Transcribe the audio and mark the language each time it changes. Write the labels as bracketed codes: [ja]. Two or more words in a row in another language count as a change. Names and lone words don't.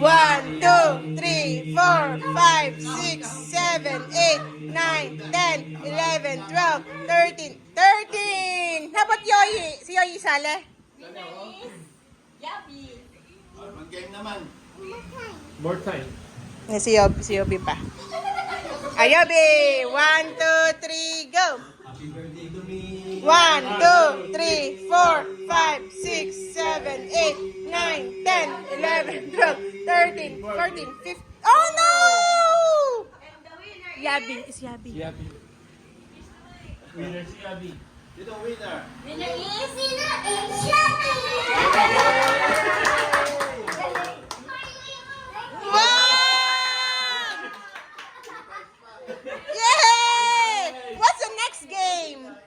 [en] 1, 2, 3, 4, 5, 6, 7, 8, 9, 10, 11, 12, 13, 13! [tl] Dapat Yoyi. Si Yoyi sale. Yabi. Mag-game naman. [en] More time. [tl] Si Yobi pa. Yobi! [en] 1, 2, 3, go! Happy birthday to me. 1, 2, 3, 4, 5, 6, 7, 8, 9, 10, 11, 12, 13, 14, 15. Oh no! And the winner Yabi. Is Yabi. [tl] Si Yabi. Winner si Yabi. Sino ang winner? [en] Winner is Wow! Yay! What's the next game?